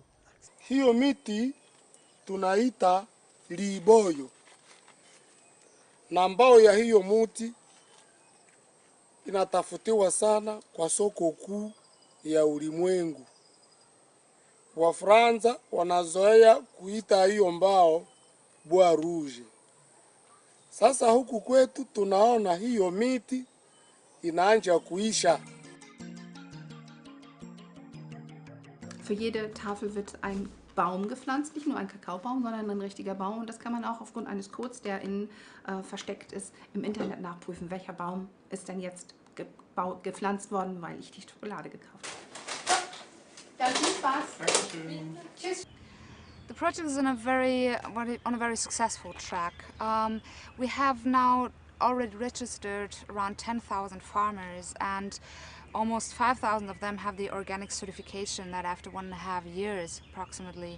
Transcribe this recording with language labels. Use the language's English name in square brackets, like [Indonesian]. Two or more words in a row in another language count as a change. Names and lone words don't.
[Swahili] Hiyo miti tunaita liboyo, na mbao ya hiyo muti inatafutiwa sana kwa soko kuu ya ulimwengu. Wafransa wanazoea kuita hiyo mbao [French] bois rouge. [Swahili] Sasa huku kwetu tunaona hiyo miti inaanza kuisha. [German] Für jede Tafel wird ein Baum gepflanzt, nicht nur ein Kakaobaum, sondern ein richtiger Baum. Und das kann man auch aufgrund eines Codes, der innen versteckt ist, im Internet nachprüfen, welcher Baum ist denn jetzt gepflanzt worden, weil ich die Schokolade gekauft habe. Ja, viel Spaß. Tschüss. [English] The project is on a very successful track. We have now already registered around 10,000 farmers, and almost 5,000 of them have the organic certification that after 1.5 years approximately.